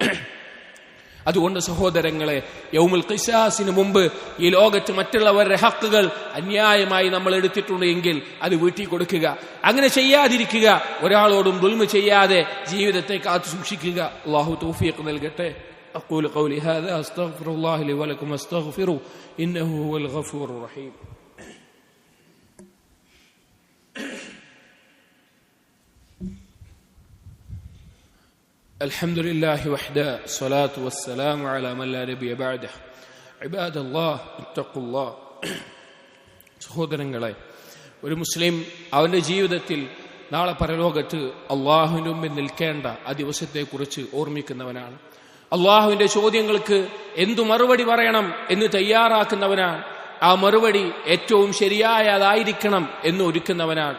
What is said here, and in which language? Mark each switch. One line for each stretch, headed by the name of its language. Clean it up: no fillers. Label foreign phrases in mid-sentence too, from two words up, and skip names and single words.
Malayalam: അതുകൊണ്ട് സഹോദരങ്ങളെ,
Arabic: يوم القصاص
Malayalam: മുമ്പ് ഈ ലോകത്ത് മറ്റുള്ളവരുടെ ഹക്കുകൾ അന്യായമായി നമ്മൾ എടുത്തിട്ടുണ്ടെങ്കിൽ അത് വീട്ടി കൊടുക്കുക. അങ്ങനെ ചെയ്യാതിരിക്കുക, ഒരാളോടും ദുൽമ ചെയ്യാതെ ജീവിതത്തെ കാത്തു സൂക്ഷിക്കുക. അല്ലാഹു തൗഫീഖ് നൽകട്ടെ.
Arabic: أقول قولي هذا أستغفر الله لي ولكم واستغفروه إنه هو الغفور الرحيم. الحمد لله وحده الصلاة والسلام على من لا نبي بعده عباد الله اتقوا الله.
Malayalam: സഹോദരങ്ങളെ, ഒരു മുസ്ലിം അവന്റെ ജീവിതത്തിൽ നാളെ പരലോകത്ത് അള്ളാഹുവിന് മുമ്പിൽ നിൽക്കേണ്ട ആ ദിവസത്തെക്കുറിച്ച് ഓർമ്മിക്കുന്നവനാണ്. അള്ളാഹുവിന്റെ ചോദ്യങ്ങൾക്ക് എന്തു മറുപടി പറയണം എന്ന് തയ്യാറാക്കുന്നവനാണ്. ആ മറുപടി ഏറ്റവും ശരിയായതായിരിക്കണം എന്ന് ഒരുക്കുന്നവനാണ്.